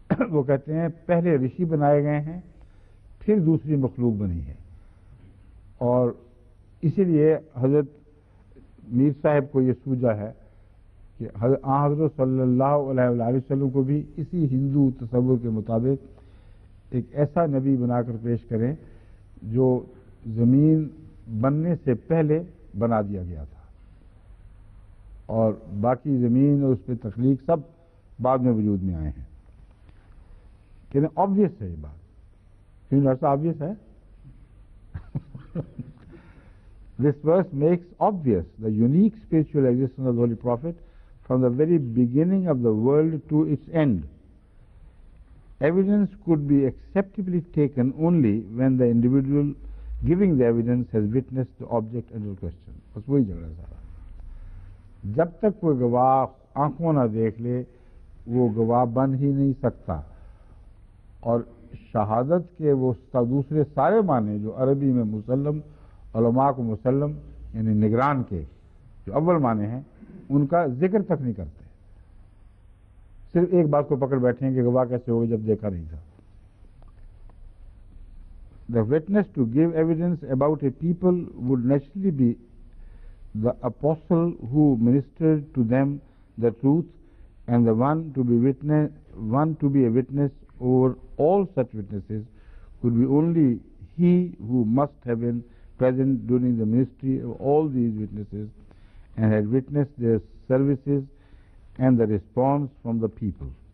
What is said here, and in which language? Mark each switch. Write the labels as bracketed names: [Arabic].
[Urdu] وہ کہتے ہیں پہلے رشی بنائے گئے ہیں پھر دوسری مخلوق بنی ہے، اور اسی لیے حضرت میر صاحب کو یہ سوجا ہے کہ حضرت صلی اللہ علیہ وآلہ وسلم کو بھی اسی ہندو تصور کے مطابق ایک ایسا نبی بنا کر پیش کریں جو زمین بننے سے پہلے بنا دیا گیا تھا، اور باقی زمین اور اس پہ تخلیق سب بعد میں وجود میں آئے ہیں. کہتے ہیں آبویس ہے یہ بات. کیوں ڈاکٹر صاحب آبویس ہے؟ [English] This verse makes obvious the unique spiritual existence of the Holy Prophet from the very beginning of the world to its end. Evidence could be acceptably taken only when the individual giving the evidence has witnessed the object under question. [Urdu] بس وہی جھگڑا سارا. جب تک کوئی گواہ آنکھوں نہ دیکھ لے وہ گواہ بن ہی نہیں سکتا. اور شہادت کے وہ دوسرے سارے معنی جو عربی میں مسلم، علماء کو مسلم یعنی نگران کے جو اول معنی ہیں ان کا ذکر تک نہیں کرتے، صرف ایک بات کو پکڑ بیٹھے ہیں کہ گواہ کیسے ہوگا جب دیکھا نہیں تھا. [English] The witness to give evidence about a people would naturally be the apostle who ministered to them the truth, and the one to be a witness over all such witnesses could be only he who must have been present during the ministry of all these witnesses and had witnessed their services and the response from the people.